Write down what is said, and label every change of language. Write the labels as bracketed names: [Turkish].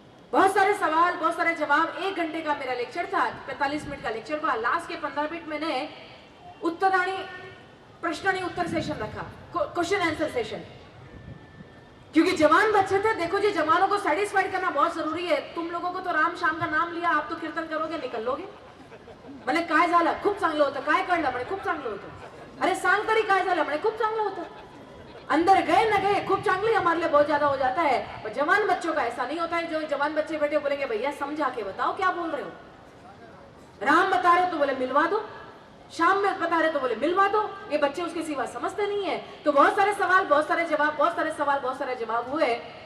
[Hindi] बहुत सारे सवाल, बहुत सारे जवाब, 1 घंटे का मेरा लेक्चर था, 45 मिनट का लेक्चर हुआ। लास्ट के 15 मिनट मैंने उत्तराणी प्रश्नानी उत्तर सेशन रखा, क्वेश्चन आंसर सेशन, क्योंकि जवान बच्चे थे। देखो जी, जवानों को सेटिस्फाइड करना बहुत जरूरी है। तुम लोगों को तो राम श्याम का नाम लिया, आप तो कीर्तन करोगे, निकल लोगे। [Marathi] म्हणे काय झालं, खूप चांगलं होतं, काय कळलं, म्हणे खूप चांगलं होतं, अरे सांग तरी काय झालं, म्हणे खूप चांगलं होतं। [Hindi] अंदर गए न गए, खूब चांगली हमारे लिए बहुत ज्यादा हो जाता है। और जवान बच्चों का ऐसा नहीं होता है। जो जवान बच्चे बैठे बोलेंगे भैया समझा के बताओ क्या बोल रहे हो, राम बता रहे हो तो बोले मिलवा दो, शाम में बता रहे तो बोले मिलवा दो। ये बच्चे उसके सिवा समझते नहीं है। तो बहुत सारे सवाल, बहुत सारे जवाब, बहुत सारे सवाल, बहुत सारे जवाब हुए।